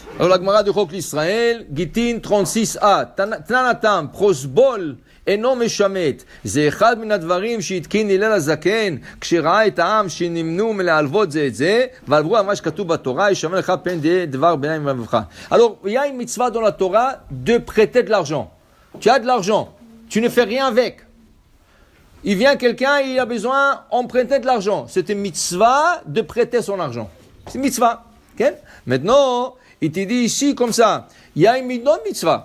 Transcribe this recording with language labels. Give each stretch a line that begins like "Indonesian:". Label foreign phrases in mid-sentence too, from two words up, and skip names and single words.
French: Alors la Gemara de Chok l'Israël,
Hebrew: גיטין 36a תנן התם פרוזבול, אינו משמט, זה אחד מן הדברים שהתקין הלל הזקן, כשראה את העם שנמנעו מלהלוות זה את זה, ועברו על מה שכתוב בתורה, ישמע לך פן דבר ביניים ולבבך.
French: Alors, il y a une mitzvah dans la Torah de prêter de l'argent. Tu as de l'argent, tu ne fais rien avec. Il vient quelqu'un, il a besoin, on prêtait de l'argent. C'est une mitzvah de prêter son argent. C'est une mitzvah. Okay? Maintenant, il te dit ici comme ça, il y a une autre mitzvah.